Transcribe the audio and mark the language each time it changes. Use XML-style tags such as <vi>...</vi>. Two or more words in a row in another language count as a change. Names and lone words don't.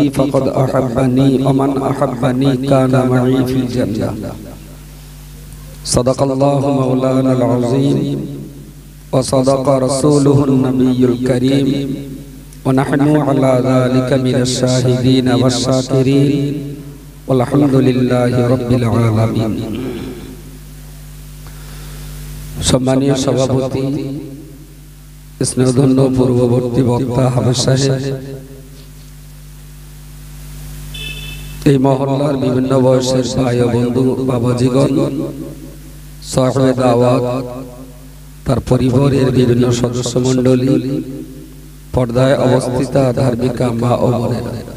<ar>فقد أحبني ومن أحبني كان معي في الجنة صدق الله مولانا العظيم وصدق رسوله النبي الكريم ونحن على ذلك من الشاهدين والشاكرين والحمد لله رب العالمين.</ar> <bn>সম্মানীয় সভাপতি, স্নেহধন্য পূর্ববর্তী বক্তা হাফেজ সাহেব, এই মহল্লার বিভিন্ন বয়সের ভাই ও বন্ধু বাবাজিগণ, সাহেব দাওয়াত, তার পরিবারের বিভিন্ন সদস্য মণ্ডলী, পর্দায় অবস্থিত ধার্মিক মা ও বোনেরা,</bn>